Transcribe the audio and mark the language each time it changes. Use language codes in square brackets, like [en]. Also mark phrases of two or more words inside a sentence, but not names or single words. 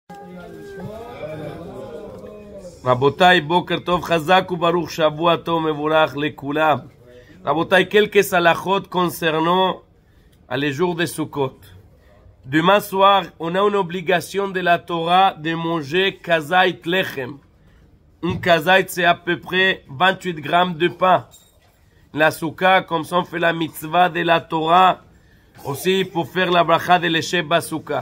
[he] רבותיי, בוקר טוב, חזק וברוך, שבוע טוב, מבורך לכולם. רבותיי, [fr] quelques halachot concernant les jours de Sukkot. Demain soir, on a une obligation de la Torah de manger [he] כזית לחם. [fr] Un kazait, c'est à peu près 28 grammes de pain. La Sukkah, comme ça on fait la mitzvah de la Torah, aussi pour faire la bracha de l'échec basouka.